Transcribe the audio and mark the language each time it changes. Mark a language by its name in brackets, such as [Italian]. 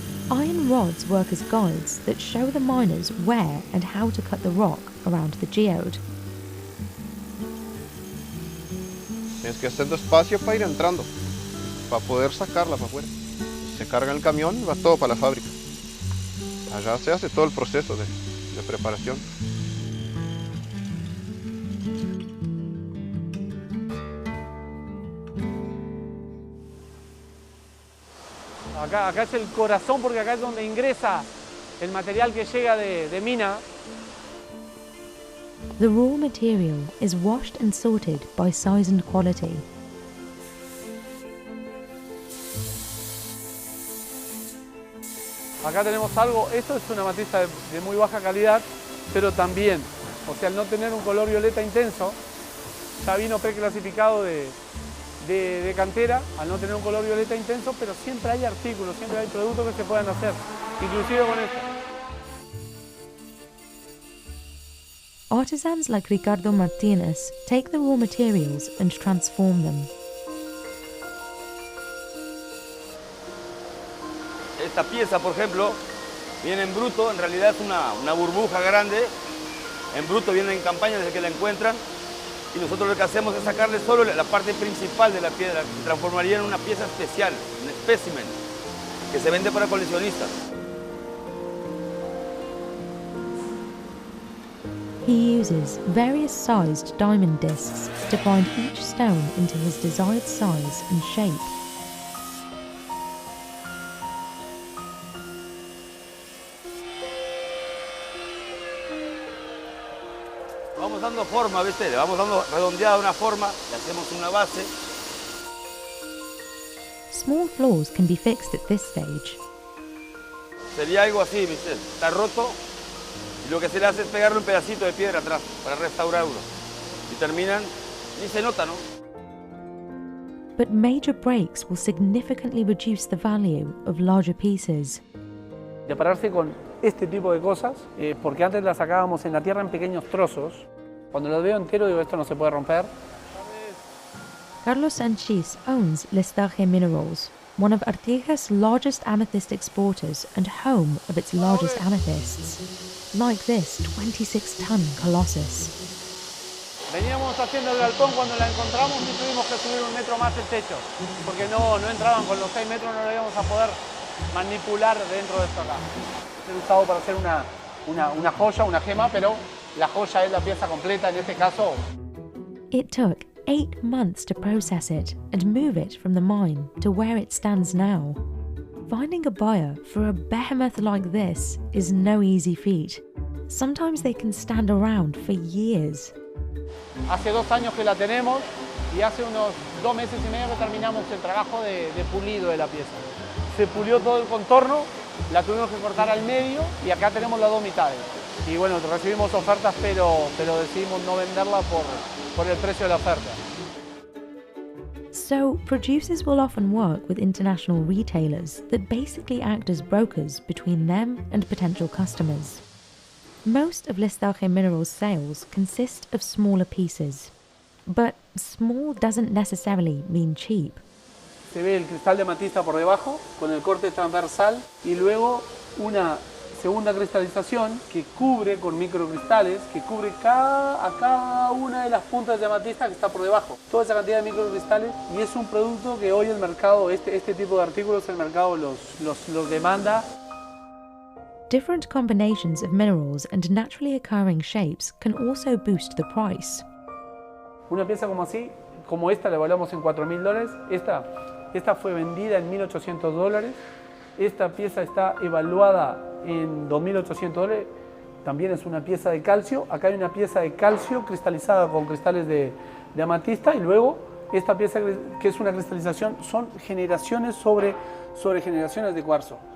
[English] Iron rods work as guides that show the miners where and how to cut the rock around the geode. [Spanish] Tienes que hacer espacio para ir entrando, para poder sacarla para afuera. Se carga el camión y va todo para la fábrica. Allá se hace todo el proceso de preparación. Acá es el corazón porque acá es donde ingresa el material que llega de mina. [English] The raw material is washed and sorted by size and quality. [Spanish] Acá tenemos algo, esto es una amatista de muy baja calidad, pero también, o sea, al no tener un color violeta intenso, ya vino preclasificado de cantera, al no tener un color violeta intenso, pero siempre hay artículos, siempre hay productos que se puedan hacer, inclusive con esto. [English] Artisans like Ricardo Martinez take the raw materials and transform them. [Spanish] Esta pieza, por ejemplo, viene en bruto, en realidad es una burbuja grande. En bruto viene en campaña desde que la encuentran. Y nosotros lo que hacemos es sacarle solo la parte principal de la piedra, que se transformaría en una pieza especial, un espécimen, que se vende para coleccionistas. [English] He uses various sized diamond discs to bind each stone into his desired size and shape. [Spanish] Vamos dando forma, ¿viste? Le vamos dando redondeada una forma, le hacemos una base. [English] Small flaws can be fixed at this stage. [Spanish] Sería algo así, ¿viste? Está roto y lo que se le hace es pegarle un pedacito de piedra atrás para restaurarlo. Y terminan, ni se nota, ¿no? [English] But major breaks will significantly reduce the value of larger pieces. [Spanish] De pararse con este tipo de cosas, porque antes las sacábamos en la tierra en pequeños trozos. Cuando lo veo entero digo, esto no se puede romper. [English] Carlos Sanchis owns Listarge Minerals, one of Artigas' largest amethyst exporters and home of its largest amethysts, like this 26-ton Colossus. [Spanish] Veníamos haciendo el galpón, cuando la encontramos y tuvimos que subir 1 metro más el techo, porque no entraban con los 6 metros, no lo íbamos a poder manipular dentro de esto acá. Es usado para hacer una joya, una gema, pero la joya es la pieza completa en este caso. [English] It took 8 months to process it and move it from the mine to where it stands now. Finding a buyer for a behemoth like this is no easy feat. Sometimes they can stand around for years. [Spanish] Hace 2 años que la tenemos y hace unos 2 meses y medio que terminamos el trabajo de pulido de la pieza. Se pulió todo el contorno, la tuvimos que cortar al medio y acá tenemos las 2 mitades. Y bueno, recibimos ofertas, pero decidimos no venderla por el precio de la oferta. [English] So, producers will often work with international retailers that basically act as brokers between them and potential customers. Most of Listarge Minerals' sales consist of smaller pieces, but small doesn't necessarily mean cheap. [Spanish] Se ve el cristal de amatista por debajo, con el corte transversal, y luego una segunda cristalización que cubre con microcristales, que cubre a cada una de las puntas de amatista que está por debajo. Toda esa cantidad de microcristales, y es un producto que hoy el mercado, este tipo de artículos, el mercado los demanda. [English] Different combinations of minerals and naturally occurring shapes can also boost the price. [Spanish] Una pieza como así, como esta, la evaluamos en $4.000. Esta fue vendida en $1.800. Esta pieza está evaluada en $2.800. También es una pieza de calcio. Acá hay una pieza de calcio cristalizada con cristales de amatista. Y luego esta pieza que es una cristalización son generaciones sobre generaciones de cuarzo.